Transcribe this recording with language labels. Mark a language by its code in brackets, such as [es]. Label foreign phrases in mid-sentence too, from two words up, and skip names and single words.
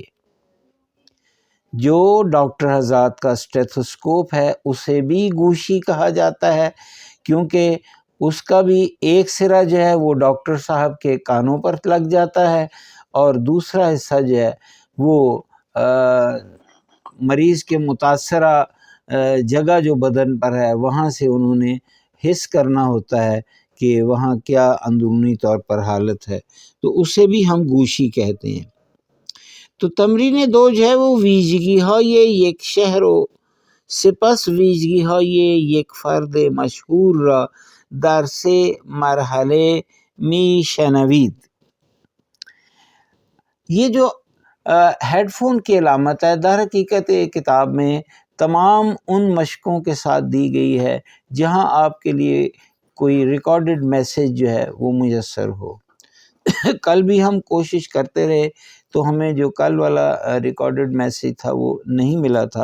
[ur] جو ڈاکٹر حضرات کا اسٹیتھوسکوپ ہے اسے بھی گوشی کہا جاتا ہے، کیونکہ اس کا بھی ایک سرا جو ہے وہ ڈاکٹر صاحب کے کانوں پر لگ جاتا ہے، اور دوسرا حصہ جو ہے وہ مریض کے متاثرہ جگہ جو بدن پر ہے وہاں سے انہوں نے حس کرنا ہوتا ہے کہ وہاں کیا اندرونی طور پر حالت ہے، تو اسے بھی ہم گوشی کہتے ہیں. تو تمرین 2 جو ہے وہ [fa] ویژگی های یک شهر و سپس ویژگی های یک فرد مشهور را در 3 مرحله می شنوید. [ur] یہ جو ہیڈ فون کی علامت ہے در حقیقت کتاب میں تمام ان مشقوں کے ساتھ دی گئی ہے جہاں آپ کے لیے کوئی [en] recorded message [ur] جو ہے وہ میسر ہو. کل بھی ہم کوشش کرتے رہے تو ہمیں جو کل والا [en] recorded message [ur] تھا وہ نہیں ملا تھا.